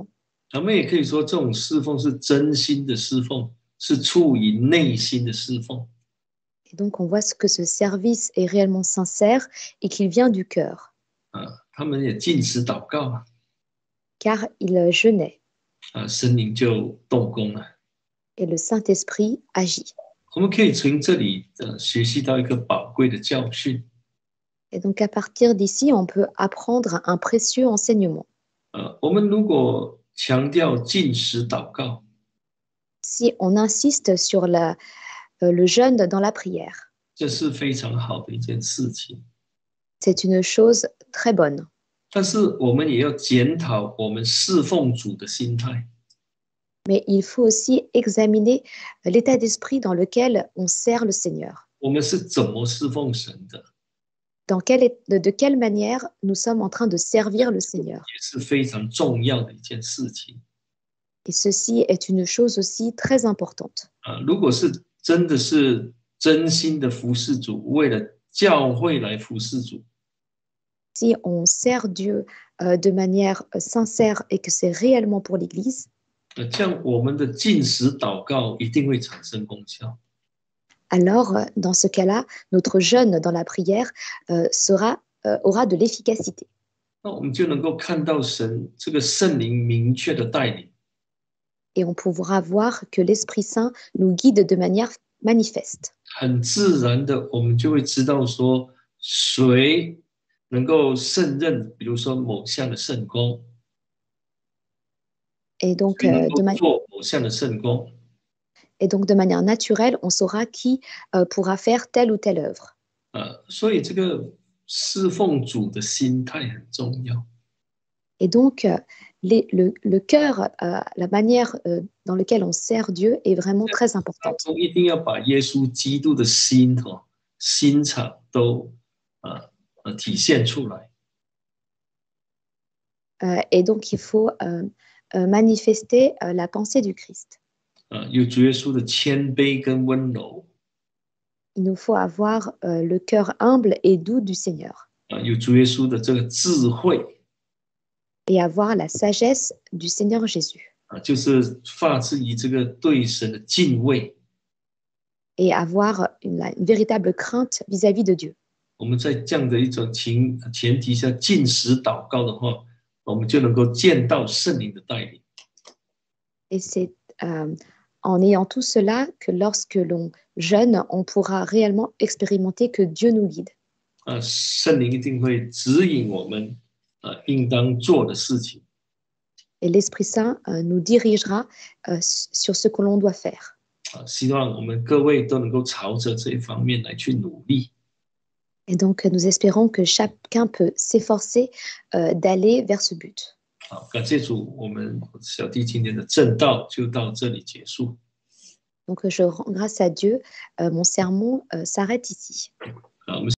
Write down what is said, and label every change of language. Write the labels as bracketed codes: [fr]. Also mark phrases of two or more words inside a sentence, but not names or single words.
[zh] 我们也可以说，这种侍奉是真心的侍奉，是出于内心的侍奉。 [fr] Et donc, on voit que ce service est réellement sincère et qu'il vient du cœur. [zh] 他们也禁食祷告 [fr] Car ils jeûnaient. [zh] 圣灵就动工了。 [fr] Et le Saint-Esprit agit. [zh] 我们可以从这里学习到一个宝贵的教训。 [fr] Et donc, à partir d'ici, on peut apprendre un précieux enseignement. [zh] 我们如果强调禁食祷告， [fr] Si on insiste sur le jeûne dans la prière, [zh] 这是非常好的一件事情。 [fr] c'est une chose très bonne. [zh] 但是我们也要检讨我们侍奉主的心态。 [fr] Mais il faut aussi examiner l'état d'esprit dans lequel on sert le Seigneur. [zh] 我们是怎么侍奉神的？ [fr] De quelle manière nous sommes en train de servir le Seigneur. [zh] 也是非常重要的一件事情。 [fr] Et ceci est une chose aussi très importante. [zh] 如果是真的是真心的服侍主，为了教会来服侍主， [fr] si on sert Dieu de manière sincère et que c'est réellement pour l'Église, [zh] 这样我们的禁食祷告一定会产生功效。 [fr] alors dans ce cas-là, notre jeûne dans la prière aura de l'efficacité. [zh] 那我们就能够看到神这个圣灵明确的带领， [fr] Et on pourra voir que l'Esprit Saint nous guide de manière manifeste. [zh] 很自然的，我们就会知道说谁能够胜任，比如说某项的圣工， [fr] Et donc, [zh] 谁能够做某项的圣工。 [fr] de manière naturelle, on saura qui pourra faire telle ou telle œuvre. [zh] 所以这个侍奉主的心态很重要。 [fr] Et donc, le cœur, la manière dans laquelle on sert Dieu est vraiment très importante. [zh] 一定要把耶稣基督的心心肠都体现出来。 [fr] Et donc, il faut manifester la pensée du Christ. [zh] 有主耶稣的谦卑跟温柔， [fr] Il nous faut avoir le cœur humble et doux du Seigneur [zh] 有主耶稣的这个智慧， [fr] et avoir la sagesse du Seigneur Jésus [zh] 就是发自于这个对神的敬畏。 [fr] et avoir une véritable crainte vis-à-vis de Dieu. [zh] 我们在这样的一种前提下禁食祷告的话，我们就能够见到圣灵的带领。 [fr] Et c'est en ayant tout cela que lorsque l'on jeûne, on pourra réellement expérimenter que Dieu nous guide. [zh] 圣灵一定会指引我们应当做的事情。 [fr] Et l'Esprit Saint nous dirigera sur ce que l'on doit faire. [zh] 希望我们各位都能够朝着这一方面来去努力。 [fr] Et donc, nous espérons que chacun peut s'efforcer d'aller vers ce but. [zh] 好，感谢主，我们小弟今天的正道就到这里结束。 [fr] Donc, je rends grâce à Dieu. Mon sermon s'arrête ici. [zh] 好，我们